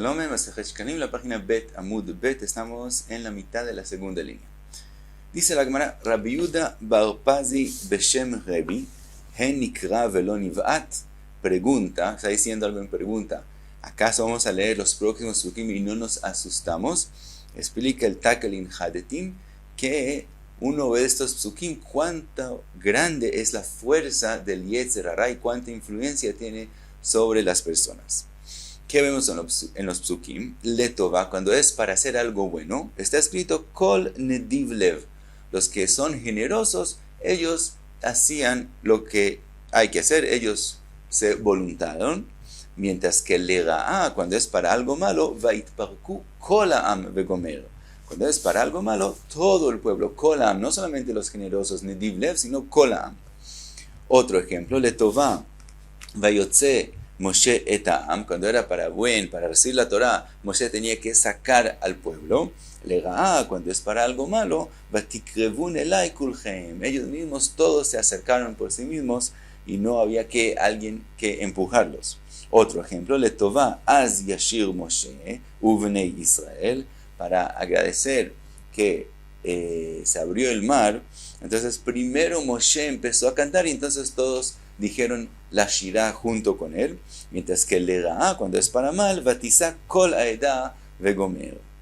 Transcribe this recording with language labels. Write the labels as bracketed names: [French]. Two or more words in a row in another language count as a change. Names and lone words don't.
[Spanish] Masejet Shkalim, la página [Hebrew] ב עמוד ב, [Spanish] estamos en la mitad de la segunda línea. Dice la Gemara, Rabbi Yehuda bar Pazi [Hebrew] בשם רבי, הן נקרא ולא ניבעת, [Spanish] pregunta, está diciendo algo en pregunta, ¿acaso vamos a leer los próximos psukim y no nos asustamos? Explica el Takelin Hadetim que uno ve estos psukim, cuánto grande es la fuerza del [Hebrew] יצר הרע [Spanish] y cuánta influencia tiene sobre las personas. ¿Qué vemos en los psukim? Letova, cuando es para hacer algo bueno, está escrito [Hebrew] כל נדיב לב. [Spanish] Los que son generosos, ellos hacían lo que hay que hacer, ellos se voluntaron, mientras que Lega'a, cuando es para algo malo, [Hebrew] ויתפרקו כל העם וגומר. [Spanish] Cuando es para algo malo, todo el pueblo, [Hebrew] כל העם, [Spanish] no solamente los generosos, [Hebrew] נדיב לב, [Spanish] sino [Hebrew] כל העם. [Spanish] Otro ejemplo, [Hebrew] לטובה, ויוצא משה את העם, [Spanish] cuando era para recibir la Torah, Moshe tenía que sacar al pueblo. Lega'a, cuando es para algo malo, [Hebrew] ותקרבון אלי כלכם, [Spanish] ellos mismos todos se acercaron por sí mismos y no había alguien que empujarlos. Otro ejemplo, [Hebrew] לטובה, אז ישיר משה, ובני ישראל, [Spanish] para agradecer que se abrió el mar. Entonces primero Moshe empezó a cantar y entonces todos dijeron la Shirah junto con él, mientras que Lega'a, cuando es para mal, [Hebrew] ותשא כל העדה וגומר.